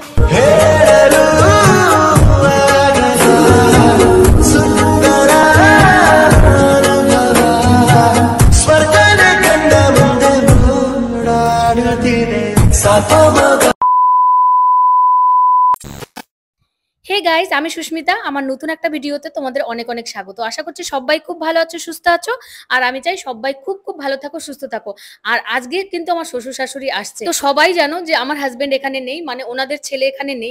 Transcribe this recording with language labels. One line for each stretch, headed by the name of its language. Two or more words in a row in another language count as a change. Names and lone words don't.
Kannada: ಹೇಳಲು ಆಗದ ಸುಂದರ ಅನುಭವ ಸ್ವರ್ಗದ ಕಂಡ ಮುಂದೆ ಓಡಾಡುತ್ತಿದೆ ಸಾಪಮಗ।
English: hey guys,
Bangla: আমি সুস্মিতা। আমার নতুন একটা ভিডিওতে তোমাদের অনেক অনেক স্বাগত। আশা করছি সবাই খুব ভালো আছো, সুস্থ আছো। আর আমি চাই সবাই খুব খুব ভালো থাকো, সুস্থ থাকো। আর আজকে কিন্তু আমার শ্বশুর শাশুড়ি আসছে। তো সবাই জানো যে আমার হাজবেন্ড এখানে নেই, মানে ওনাদের ছেলে এখানে নেই।